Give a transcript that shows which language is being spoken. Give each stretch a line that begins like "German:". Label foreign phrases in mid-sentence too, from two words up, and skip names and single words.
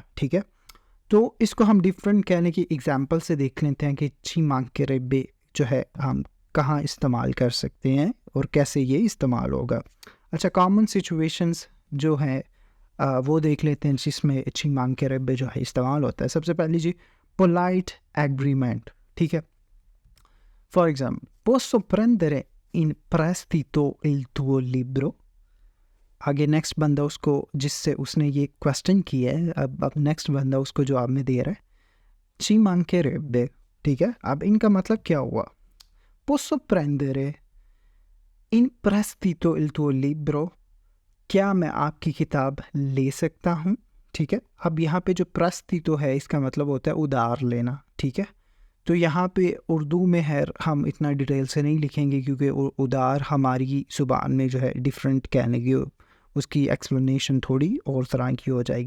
Urdu: ٹھیک ہے، تو اس کو ہم ڈفرنٹ کہنے کی ایگزامپل سے دیکھ لیتے ہیں کہ چیمانکیریبے جو ہے ہم کہاں استعمال کر سکتے ہیں اور کیسے یہ استعمال ہوگا. اچھا,
English: common situations
Urdu: جو ہے وہ دیکھ لیتے ہیں جس میں چیمانکیریبے جو ہے استعمال ہوتا ہے. سب سے پہلے جی,
English: polite agreement.
Urdu: ٹھیک ہے,
English: for example,
Italian: posso prendere in prestito il tuo libro।
Urdu: آگے نیکسٹ بندہ اس کو، جس سے اس نے یہ کویسچن کیا ہے، اب نیکسٹ بندہ اس کو جواب میں دے رہا ہے چیمانکیریبے. ٹھیک ہے، اب ان کا مطلب کیا ہوا,
Italian: posso prendere in prestito il tuo libro,
Urdu: کیا میں آپ کی کتاب لے سکتا ہوں. ٹھیک ہے، اب یہاں پہ جو prestito ہے اس کا مطلب ہوتا ہے ادھار لینا. ٹھیک ہے، تو یہاں پہ اردو میں ہے، ہم اتنا ڈیٹیل سے نہیں لکھیں گے کیونکہ ادھار ہماری زبان میں جو ہے ڈفرنٹ کہنے کی، اس کی ایکسپلینیشن تھوڑی اور طرح کی ہو جائے گی.